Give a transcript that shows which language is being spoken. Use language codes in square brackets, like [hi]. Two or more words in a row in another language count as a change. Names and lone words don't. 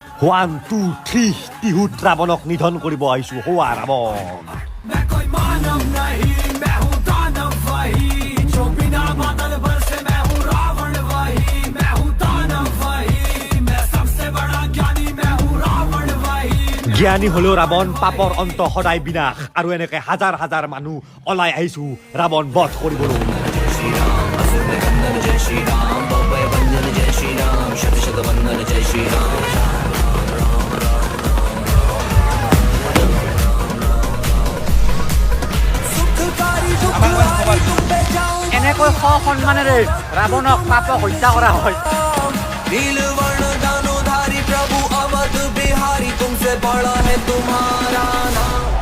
[as] 1 2 3 টিহুত ৰাৱণক নিধন কৰিব আহিছো হোৱা ৰাৱণ [hi] मैं कोई मानव नहीं मैं हूँ दानव वही जो बिना बादल बरसे मैं हूँ रावण वही मैं हूँ दानव वही मैं सबसे बड़ा ज्ञानी मैं हूँ रावण वही [as] জ্ঞানী হলেও ৰাৱণ পাপৰ অন্ত সদায় বিনাশ আৰু এনেকে হাজাৰ হাজাৰ মানুহ ওলাই আহিছো ৰাৱণ বধ কৰিবলৈ [hi] जय श्री राम बाबा वंदन जय श्री राम शत शत वंदन जय श्री राम [as] এনেকৈ সন্মানেৰে ৰাৱণক পাপক হত্যা কৰা হয় [hi] नीलवर्ण दानोधारी प्रभु अवध बिहारी तुमसे बड़ा है तुम्हारा नाम